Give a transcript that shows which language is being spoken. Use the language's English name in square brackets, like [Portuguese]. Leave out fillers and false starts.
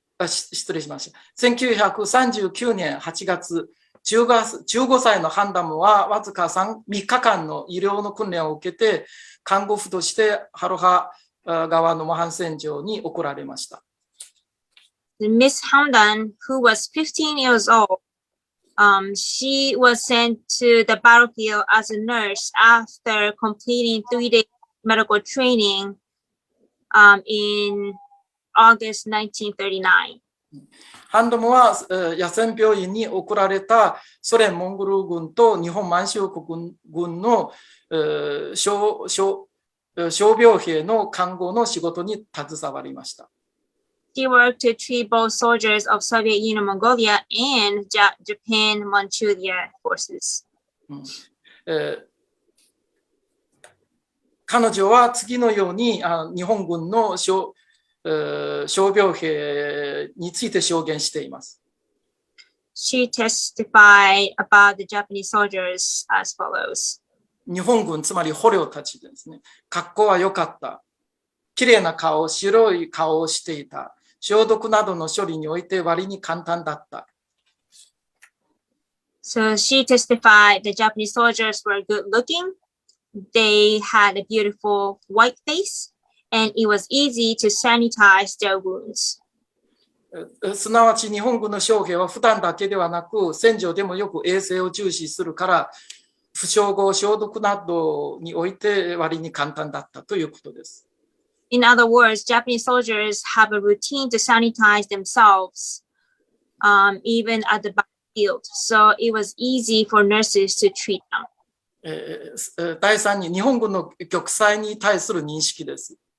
[Japanese] 1939年8月、15歳のハンダムはわずか3日間の医療の訓練を受けて、看護婦としてハロハ側のモハン戦場に送られました。 [English] Miss Hamdan, who was 15 years old, she was sent to the battlefield as a nurse after completing 3-day medical training in August 1939. [Japanese] ハンダムは野戦病院に送られたソ連モンゴル軍と日本満州国軍の傷病兵の看護の仕事に携わりました。 [English] She worked to treat both soldiers of Soviet Union Mongolia and Japan Manchuria forces. [Japanese] 彼女は次のように日本軍の傷病兵について証言しています。 [English] She testified about the Japanese soldiers as follows. [Japanese] 日本軍、つまり捕虜たちですね。格好は良かった。綺麗な顔、白い顔をしていた。消毒などの処理において割に簡単だった。 [English] So she testified the Japanese soldiers were good looking. They had a beautiful white face, and it was easy to sanitize their wounds. [Japanese] すなわち日本軍の将兵は普段だけではなく戦場でもよく衛生を重視するから負傷後消毒などにおいて割に簡単だったということです。 [English] In other words, Japanese soldiers have a routine to sanitize themselves, even at the battlefield. So it was easy for nurses to treat them. [Japanese] 第3に日本軍の玉砕に対する認識です。